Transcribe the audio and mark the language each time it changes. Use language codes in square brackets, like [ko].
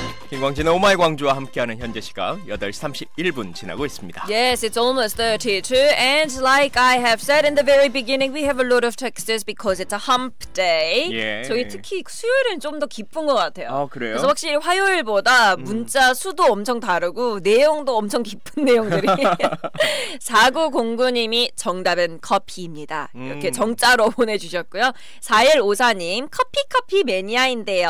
[ko] 김광진의 오마이 광주와 함께하는 현재 시각 8시 31분 지나고 있습니다. [en] Yes, it's almost 32 and like I have said in the very beginning, we have a lot of texts because it's a hump day. [ko] 예. 저희 특히 수요일은 좀 더 기쁜 것 같아요. 아, 그래요? 그래서 확실히 화요일보다 문자 수도 엄청 다르고 내용도 엄청 깊은 내용들이 4909님이 정답은 커피입니다. 이렇게 정자로 보내주셨고요. 4154님 커피 매니아인데요.